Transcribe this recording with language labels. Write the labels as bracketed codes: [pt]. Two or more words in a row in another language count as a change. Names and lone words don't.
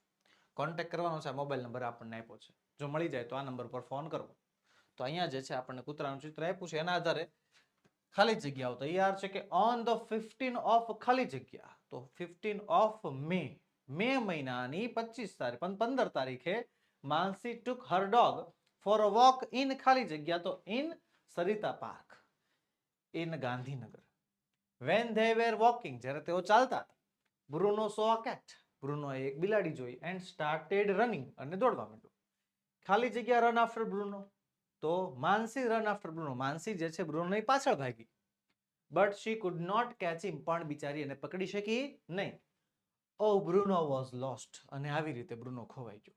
[gu] કોન્ટેક્ટ કરવાનો છે, મોબાઈલ નંબર આપણને આપ્યો છે, જો મળી જાય તો આ નંબર પર ફોન કરવો. તો અહીંયા જે છે આપણને કૂતરાનું ચિત્ર આપ્યું છે, એના આધારે ખાલી જગ્યાઓ તૈયાર છે કે [en] on the 15 of [gu] ખાલી જગ્યા, તો [en] 15 of May, [gu] મે મહિનાની 15 તારીખે માનસી [en] took her dog for a walk in [gu] ખાલી જગ્યા, તો in સરિતા પાર્ક in ગાંધીનગર. [en] when they were walking, [gu] જ્યારે તેઓ ચાલતા હતા, બ્રુનો [en] saw a cat, [gu] બ્રુનોએ એક બિલાડી જોઈ, [en] and started running, [gu] અને દોડવા માંડ્યો. ખાલી જગ્યા [en] run after [gu] બ્રુનો, તો માનસી [en] run after [gu] બ્રુનો, માનસી જે છે બ્રુનોની પાછળ ભાગી, [en] but she could not catch him, [gu] પણ બિચારી એને પકડી શકી નહીં. ઓ બ્રુનો [en] was lost, [gu] અને આવી રીતે બ્રુનો ખોવાઈ ગયો.